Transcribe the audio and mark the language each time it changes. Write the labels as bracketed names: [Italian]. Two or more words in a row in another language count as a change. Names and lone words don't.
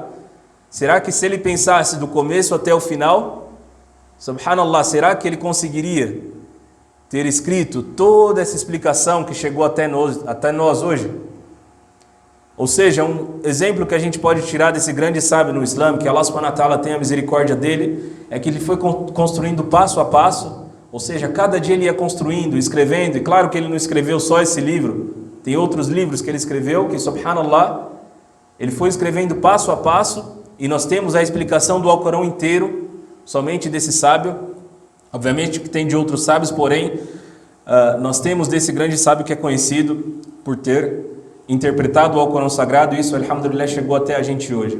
[Portuguese] Será que se ele pensasse do começo até o final, subhanallah, será que ele conseguiria ter escrito toda essa explicação que chegou até nós hoje? Ou seja, um exemplo que a gente pode tirar desse grande sábio no Islã, que Allah [Arabic] سبحانه وتعالى [Portuguese] tenha a misericórdia dele, é que ele foi construindo passo a passo, ou seja, cada dia ele ia construindo, escrevendo, e claro que ele não escreveu só esse livro, tem outros livros que ele escreveu, que subhanallah, ele foi escrevendo passo a passo, e nós temos a explicação do Alcorão inteiro, somente desse sábio, obviamente que tem de outros sábios, porém, nós temos desse grande sábio que é conhecido por ter interpretado o Alcorão Sagrado, e isso, alhamdulillah, chegou até a gente hoje.